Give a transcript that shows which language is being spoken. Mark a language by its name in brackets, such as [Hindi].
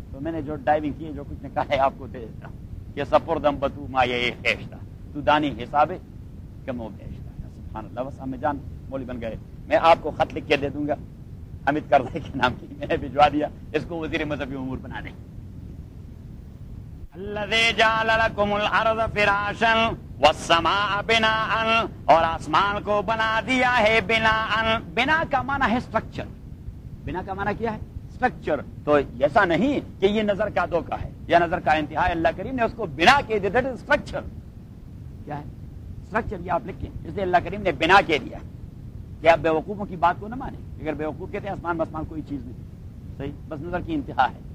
[Urdu] تو میں نے جو ڈائیونگ کی ہے جو کچھ نکالا ہے آپ کو دے دیتا ہوں کہ [Persian] سپردم بتو ما یہ خیشتا تو دانی حساب کم و بیشتا. [Urdu] سبحان اللہ, بس ہمیں جان مولی بن گئے. میں آپ کو خط لکھ کے دے دوں گا حمید کرزئی کے نام کی, میں نے بھجوا دیا اس کو وزیر مذہبی امور بنا دیں. [Arabic] الذي جعل لكم الارض فراشا والسماء بناء, [Urdu] اور آسمان کو بنا دیا ہے بناء. بنا کا معنی ہے سٹرکچر. بنا کا معنی کیا ہے؟ سٹرکچر. تو ایسا نہیں کہ یہ نظر کا دھوکا ہے یا نظر کا انتہا ہے, اللہ کریم نے اس کو بنا کے دیا. [English] That is structure. [Urdu] کیا ہے سٹرکچر؟ یہ آپ لکھیں اس لیے اللہ کریم نے بنا کے دیا. کہ آپ بیوقوفوں کی بات کو نہ مانیں. اگر بیوقوف کہتے ہیں آسمان بسمان کوئی چیز نہیں, صحیح, بس نظر کی انتہا ہے.